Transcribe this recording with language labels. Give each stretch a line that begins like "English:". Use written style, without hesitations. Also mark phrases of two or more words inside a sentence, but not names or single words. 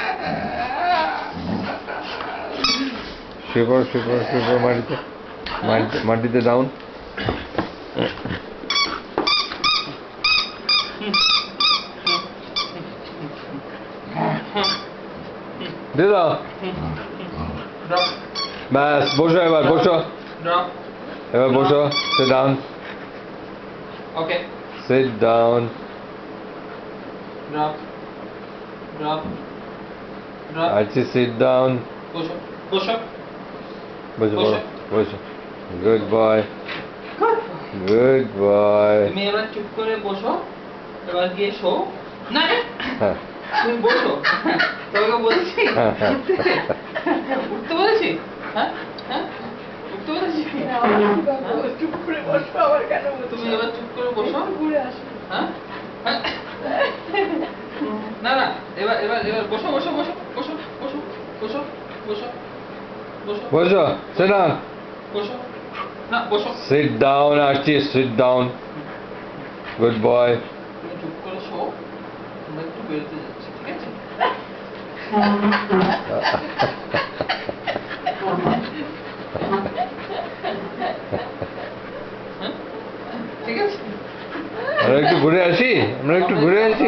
Bangla: শিবর শিবর শিবর মাটিতে মাটিতে মাটিতে ডাউন দিয়ে দাও ব্যাস বসো এবার বসো এবার বসো
English: sit down
Bangla: ওকে
English: sit down drop drop drop আচ্ছা sit down
Bangla: বসো বসো বসো বসো।
English: বসো good boy good boy
Bangla: তুমি এবার চুপ করে বসো এবার গিয়ে শো না হ্যাঁ তুমি বসো তোমাকে বলছি উঠতে বলেছি হ্যাঁ হ্যাঁ উঠতে বলেছি চুপ করে বসো আবার কেন তুমি এবার চুপ করে বসো ঘুরে আসো হ্যাঁ হ্যাঁ? না না এবার এবার এবার বসো বসো বসো বসো বসো বসো বসো বসো
English: বসো sit down
Bangla: বসো না বসো
English: sit down আসছি sit down good boy
Bangla: তুমি চুপ করে শো আমরা একটু বেরোতে যাচ্ছি ঠিক আছে হ্যাঁ? ঠিক আছে আমরা একটু ঘুরে আসি আমরা একটু ঘুরে আসি